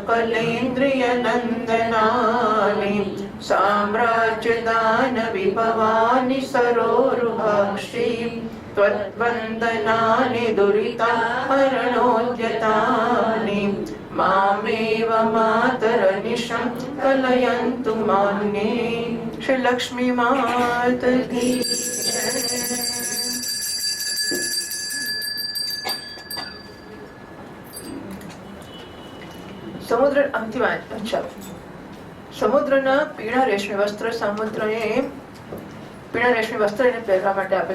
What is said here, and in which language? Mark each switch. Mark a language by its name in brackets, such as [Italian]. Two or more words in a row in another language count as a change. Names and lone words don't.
[Sanskrit] सकलेन्द्रियनन्दनानि साम्राज्यदानविभवानि सरोरुहाक्षि त्वद्वन्दनानि दुरिताहरणोद्यतानि मामेव मातरनिशं कलयन्तु मान्ये श्री लक्ष्मी मात की [Gujarati] સમુદ્ર અંતિમ અચ્છા સમુદ્રના પીળા રેશમી વસ્ત્ર સમુદ્રએ પીળા રેશમી વસ્ત્ર એને પહેરવા માટે આપે.